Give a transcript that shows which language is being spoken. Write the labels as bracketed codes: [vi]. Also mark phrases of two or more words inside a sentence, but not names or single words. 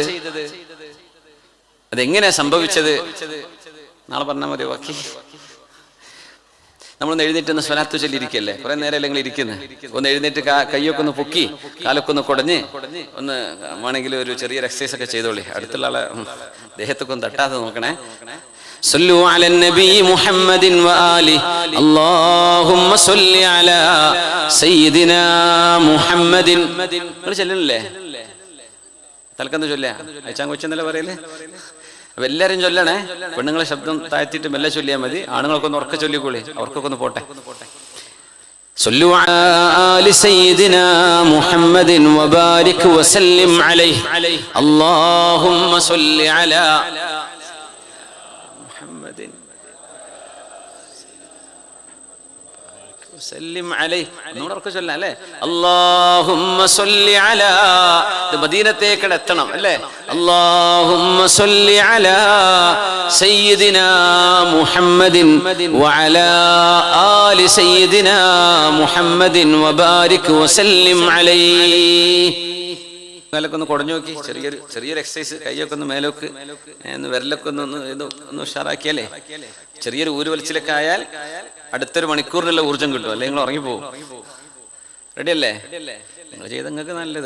[ml] അതെങ്ങനെയാ സംഭവിച്ചത്? നാളെ പറഞ്ഞാൽ മതി. ബാക്കി നമ്മളൊന്ന് എഴുന്നേറ്റ് ഒന്ന് സ്വലാത്ത് ചൊല്ലിയിരിക്കല്ലേ, കുറെ നേരം അല്ലെങ്കിൽ ഇരിക്കുന്നത്. ഒന്ന് എഴുന്നേറ്റ് കയ്യൊക്കെ ഒന്ന് പൊക്കി, കാലൊക്കെ ഒന്ന് കുടഞ്ഞ്, ഒന്ന് വേണമെങ്കിൽ ഒരു ചെറിയൊരു എക്സസൈസ് ഒക്കെ ചെയ്തോളി. അടുത്തുള്ള ആളെ ദേഹത്തൊക്കെ ഒന്ന് തട്ടാതെ നോക്കണേ. [ar] صلوا على النبي محمد وآله اللهم صل على سيدنا محمد. [ml] നിങ്ങൾ ചൊല്ലുന്നില്ലേ? തൽക്കന്ന് ചൊല്ലുക. അയച്ചാൻ കൊച്ചെന്നല്ലേ പറയല്ലേ? അപ്പൊ എല്ലാരും ചൊല്ലണേ. പെണ്ണുങ്ങളെ ശബ്ദം താഴ്ത്തിയിട്ട് മെല്ലെ ചൊല്ലിയാൽ മതി. ആണുങ്ങൾക്കൊന്ന് ഉറക്കെ ചൊല്ലിക്കോളി, അവർക്കൊക്കെ ഒന്ന് പോട്ടെ. [ar] صلوا على آل سيدنا محمد وبارك وسلم عليه اللهم صل على محمد وسلم عليه. [ml] നമ്മളൊക്കെ ചൊല്ലാം അല്ലേ? [ar] اللهم صل على. [ml] ഇത് മദീനത്തേക്ക് എത്തണം അല്ലേ? [ar] اللهم صل على سيدنا محمد وعلى آل سيدنا محمد وبارك وسلم عليه. [ml] മേലൊക്കെ ഒന്ന് കുടഞ്ഞു നോക്കി, ചെറിയൊരു എക്സസൈസ്. കൈയൊക്കെ ഒന്ന് മേലോക്ക്, വിരലൊക്കെ ഒന്ന് ഉഷാറാക്കിയാലേ, ചെറിയൊരു ഊരുവലിച്ചിലൊക്കെ ആയാൽ അടുത്തൊരു മണിക്കൂറിനുള്ള ഊർജ്ജം കിട്ടും. അല്ലെങ്കിൽ നിങ്ങൾ ഉറങ്ങിപ്പോവും. റെഡി അല്ലേ? നിങ്ങൾ ചെയ്ത് നിങ്ങൾക്ക് നല്ലത്.